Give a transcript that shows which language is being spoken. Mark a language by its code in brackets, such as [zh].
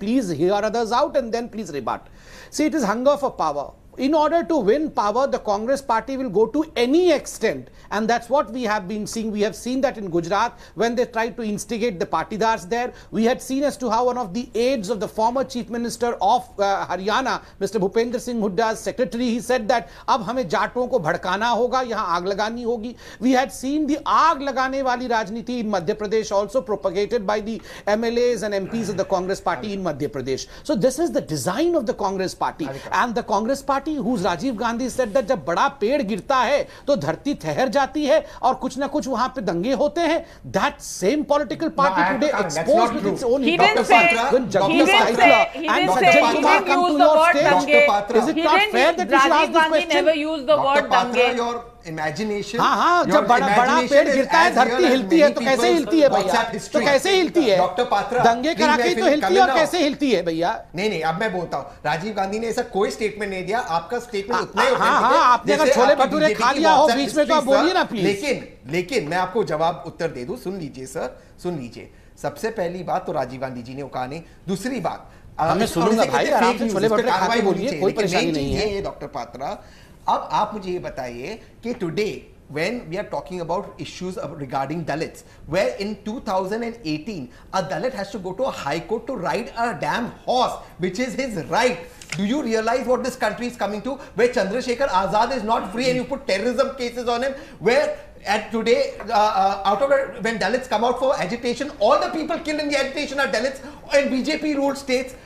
[en] Please hear others out and then please rebut. See, it is hunger for power. In order to win power, the Congress party will go to any extent, and that's what we have been seeing. We have seen that in Gujarat when they tried to instigate the partidars there. We had seen as to how one of the aides of the former chief minister of Haryana, Mr. Bhupendra Singh Hooda's secretary, he said that [hi] अब हमें जाटों को भड़काना होगा, यहाँ आग लगानी होगी. [en] We had seen the [hi] आग लगाने वाली राजनीति [en] in Madhya Pradesh also propagated by the MLAs and MPs of the Congress party in Madhya Pradesh. So this is the design of the Congress party, and the Congress party whose Rajiv Gandhi said that [hi] जब बड़ा पेड़ गिरता है तो धरती ठहर जाती है और कुछ ना कुछ वहां पे दंगे होते हैं. [en] That same political party today exposed with its own hypocrisy. When Jagdish Titler and Sajjan Kumar come to your stage, is it not fair that you should ask this question? Never used the word dange. imagination. [hi] हाँ, जब बड़ा पेड़ गिरता है धरती हिलती है, तो कैसे हिलती है भैया? तो कैसे हिलती है? डॉक्टर पात्रा दंगे करा के तो हिलती है, और कैसे हिलती है भैया? नहीं, अब मैं बोलता हूँ, राजीव गांधी ने ऐसा कोई स्टेटमेंट नहीं दिया, आपका स्टेटमेंट उतना ही आपने अगर छोले भटूरे खा लिया हो बीच में तो आप बोलिए ना प्लीज। लेकिन मैं आपको जवाब उत्तर दे दूं, सुन लीजिए सर, सुन लीजिए। सबसे पहली बात तो राजीव गांधी जी ने वो कहा नहीं, दूसरी बात मैं सुनूंगा भाई, आराम से छोले भटूरे खा के बोलिए, कोई परेशानी नहीं है। [en] doctor Patra, [hi] अब आप मुझे ये बताइए कि [en] Today when we are talking about issues regarding Dalits, where in 2018 a Dalit has to go to a high court to ride a damn horse, which is his right. Do you realize what this country is coming to, where Chandrasekhar Azad is not free and you put terrorism cases on him, where at today out of it, when Dalits come out for agitation, all the people killed in the agitation are Dalits in BJP ruled states.